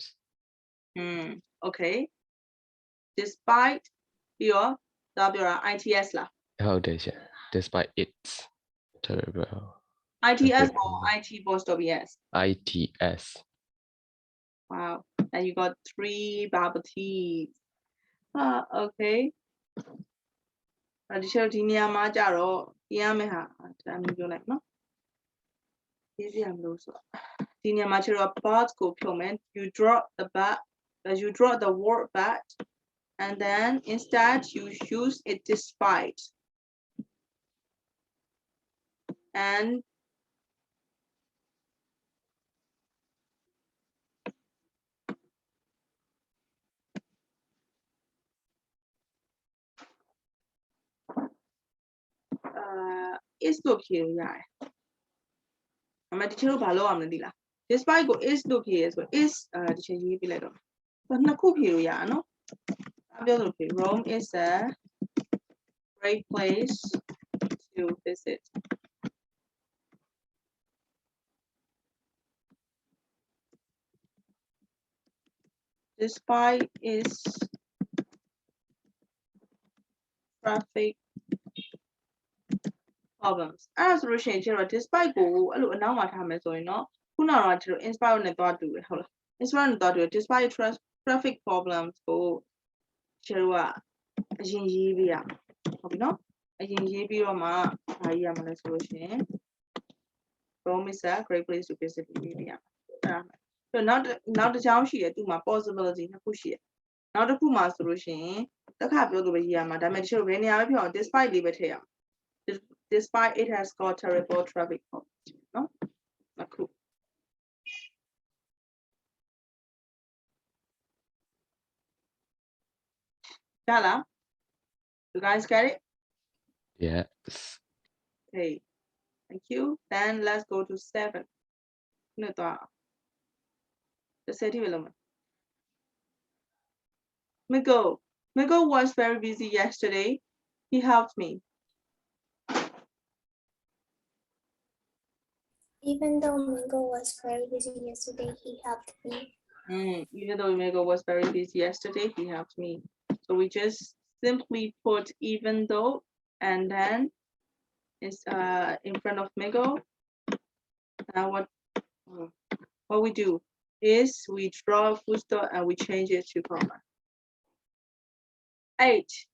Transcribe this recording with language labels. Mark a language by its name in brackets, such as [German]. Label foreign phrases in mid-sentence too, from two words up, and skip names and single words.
[English] Okay. Despite your ITS lah. How does it? Despite its terrible ITS Okay. or IT post OBS. ITS. Wow. And you got 3 bubble teas. [Burmese] Okay. ဒီချက်ဒီနေရာမှာကြတော့ပြင်ရမယ့်ဟာဒါမျိုးပြောလိုက်နော်ရေးစီရမလို့ဆိုဒီနေရာမှာချက်တော့ but ကိုဖြုတ်မယ် [English] you drop the but you drop the word but and then instead you use it despite [Burmese] and is လို့ဖြေလို့ရတယ်အမဒီချက် တို့ဘာလုပ်ရမလဲဒီလား despite ကို is လို့ဖြေရဆို is ဒီချက်ရေးပြလိုက်တော့နှစ်ခုဖြေလို့ရအောင်နော်အပြောလို့ဖြေ [English] Rome is a great place to visit despite its traffic problems [Burmese] အဲ့ဒါဆိုလို့ရှိရင်ကျတော့ despite ကိုအဲ့လိုအနောက်မှာထားမယ်ဆိုရင်เนาะခုနကတော့ကျတော့ inspire နဲ့သွားတူတယ်ဟုတ်လား inspire နဲ့သွားတူတယ် [English] despite traffic problems [Burmese] ကိုကျတော့အရင်ရေးပြရမယ်ဟုတ်ပြီเนาะအရင်ရေးပြီးတော့မှ ဘာရေးရမလဲဆိုလို့ရှိရင် [English] Rome is a great place to visit [Burmese] ရေးပြရမယ်အဲ့ဒါဆိုနောက်တစ်ချောင်းရှိတယ်သူ့မှာ possibility နှစ်ခုရှိတယ်နောက်တစ်ခုမှာဆိုလို့ရှိရင်တစ်ခါပြောလို့ပဲရေးရမှာဒါပေမဲ့တချို့ဘယ်နေရာပဲဖြစ်အောင် despite လေးပဲထည့်ရအောင် [English] despite it has got terrible traffic problems [Burmese] နော်နှစ်ခုရလား [English] you guys get it Yes. okay thank you then let's go to 7 [Burmese] နှစ်တော့30 ပဲလုံးမယ် [English] Miko was very busy yesterday he helped me Even though Mingo was very busy yesterday, he helped me. Even though Miko was very busy yesterday he helped me so we just simply put even though and then it's in front of Miko now what we do is we draw a full stop and we change it to comma 8.